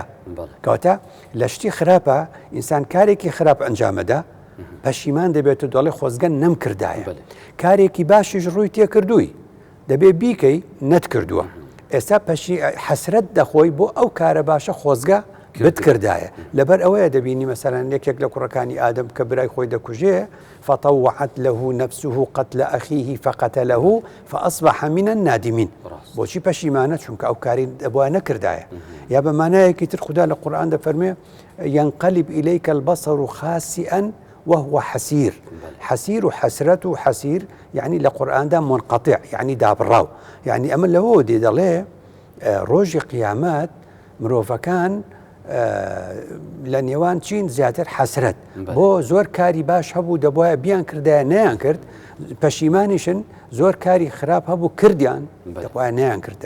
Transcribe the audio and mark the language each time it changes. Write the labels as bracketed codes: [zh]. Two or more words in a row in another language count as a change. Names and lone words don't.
[ckb] کەواتە لە شتی خراپە ئینسان کارێکی خراپ ئەنجامەدا پەشیمان دەبێت و دەڵێ خۆزگە نەمکردایە. کارێکی باشیش ڕووی تێکردووی دەبێ بیکەی نەتکردووە. ئێستا حەسرەت دەخۆی بۆ ئەو کارە باشە خۆزگە بتکردایە. لەبەر ئەوەیە دەبینی مەسەلەن یەکێک لە کوڕەکانی ئادەم کە برای خۆی دەکوژێ [ar] فطوعت له نفسه قتل أخيه فقتله فأصبح من النادمين. [ckb] بۆچی پەشیمانە؟ چونکە ئەو کاری دەبوایە نەکردایە. یا بە مانایەکی تر خوددا لە قورئان دەفەرمێ [ar] ينقلب إليك البصر خاسئا وهو حسير. [ckb] حسير و حسرت و حسير يعني لە قورئاندا منقطع يعني دابڕاو. يعني ئەمە لەوە دێ دەڵێ ڕۆژی قیامەت مرۆڤەکان لە نێوان چین زیاتر حەسرەت بۆ زۆر کاری باش هەبوو دەبوایە بیان کردایە نەیان کرد. پەشیمانیشن زۆر کاری خراپ هەبوو کردیان دەبوایە نەیان کردایە.